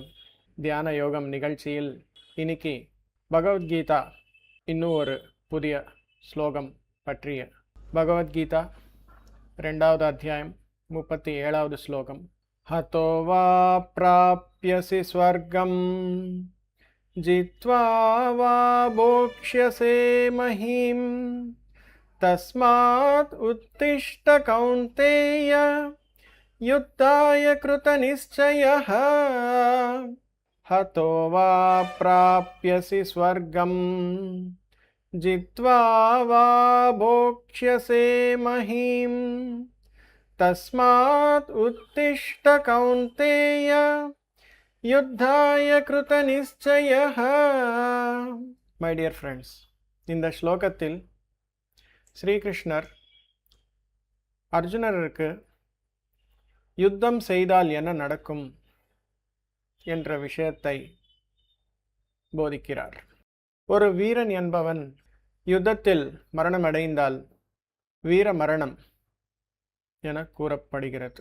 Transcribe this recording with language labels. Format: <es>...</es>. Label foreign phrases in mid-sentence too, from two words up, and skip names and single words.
<ta>தியான யோகம் நிகழ்ச்சியில் இன்னைக்கு பகவத்கீதா இன்னும் ஒரு புதிய ஸ்லோகம் பற்றிய பகவத்கீதா 2வது அத்தியாயம் 37வது ஸ்லோகம்.</ta> <sa>हतो वा प्राप्स्यसि स्वर्गं जित्वा वा भोक्ष्यसे महीं तस्मात् उत्तिष्ठ कौन्तेय युद्धाय कृतनिश्चयः हतो वा प्राप्यसि स्वर्गं जित्वा वा भोक्ष्यसे महीं तस्मात् उत्तिष्ठ कौन्तेय युद्धाय कृतनिश्चयः.</sa> <en>My dear friends,</en> <ta>இந்த ஸ்லோகத்தில் ஸ்ரீகிருஷ்ணர் அர்ஜுனருக்கு யுத்தம் செய்தால் என்ன நடக்கும் என்ற விஷயத்தை போதிக்கிறார். ஒரு வீரன் என்பவன் யுத்தத்தில் மரணமடைந்தால் வீர மரணம் என கூறப்படுகிறது.</ta>